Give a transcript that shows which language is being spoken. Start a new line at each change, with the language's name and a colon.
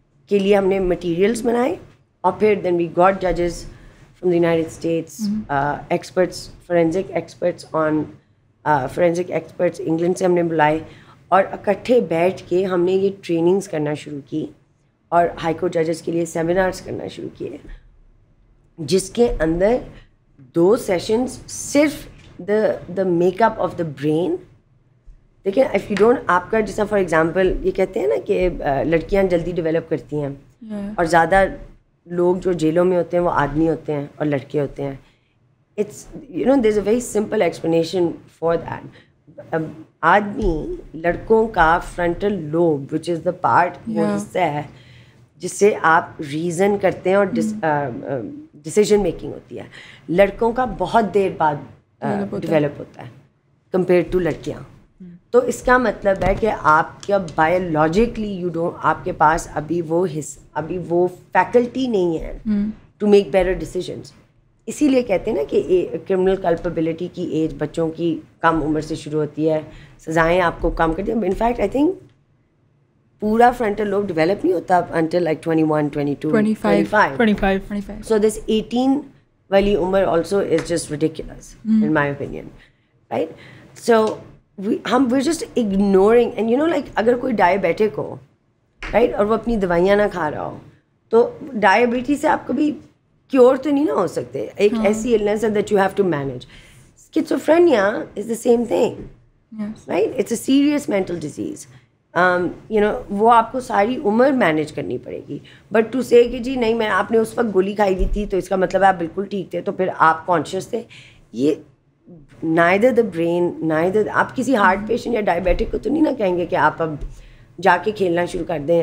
Urdu: کے لیے ہم نے مٹیریلس بنائے, اور پھر
English: then we got ججز from the United States,
Urdu: experts, forensic experts forensic experts England سے ہم نے بلائے, اور اکٹھے بیٹھ کے ہم نے یہ ٹریننگس کرنا شروع کی, اور ہائی کورٹ ججز کے لیے سیمینارس کرنا شروع کیے, جس کے اندر 2 سیشنز صرف
English: The makeup of the brain.
Urdu: دیکھیں
English: if you don't,
Urdu: آپ کا جیسا
English: for example
Urdu: یہ کہتے ہیں نا کہ لڑکیاں جلدی ڈیولپ کرتی ہیں, اور زیادہ لوگ جو جیلوں میں ہوتے ہیں وہ آدمی ہوتے ہیں اور لڑکے ہوتے ہیں.
English: It's you know there is a very simple explanation for that.
Urdu: آدمی لڑکوں کا frontal lobe
English: which is the part,
Urdu: وہ حصہ ہے جس سے آپ ریزن کرتے ہیں اور ڈسیزن میکنگ ہوتی ہے, لڑکوں کا بہت دیر بعد ڈیولپ ہوتا ہے
English: compare to
Urdu: لڑکیاں. تو اس کا مطلب ہے کہ آپ کا بایولوجیکلی آپ کے پاس ابھی وہ فیکلٹی نہیں ہے
English: To make better decisions.
Urdu: اسی لیے کہتے ہیں نا کہ کرمنل کلپیبلٹی کی ایج بچوں کی کم عمر سے شروع ہوتی ہے, سزائیں آپ کو کم کرتی ہیں.
English: in fact I think
Urdu: پورا
English: frontal lobe develop
Urdu: نہیں ہوتا
English: Until like 21, 22, 25. So this 18
Urdu: والی عمر
English: Also is just ridiculous in my opinion, right?
Urdu: So ہم
English: we're just ignoring, and you know like
Urdu: اگر کوئی ڈائبیٹک ہو, رائٹ, اور وہ اپنی دوائیاں نہ کھا رہا ہو, تو ڈائبٹیز سے آپ کبھی کیور تو نہیں نہ ہو سکتے. ایک ایسی
English: illness ہے that you have to manage. Schizophrenia is the same thing, right? It's a serious mental disease. You know
Urdu: وہ آپ کو ساری عمر مینیج کرنی پڑے گی.
English: but to سے
Urdu: کہ جی نہیں, میں آپ نے اس وقت گولی کھائی ہوئی تھی تو اس کا مطلب آپ بالکل ٹھیک تھے, تو پھر آپ کانشیس تھے. یہ
English: neither the brain, neither
Urdu: آپ کسی ہارٹ پیشنٹ یا ڈائبیٹک کو تو نہیں نہ کہیں گے کہ آپ اب جا کے کھیلنا شروع کر دیں.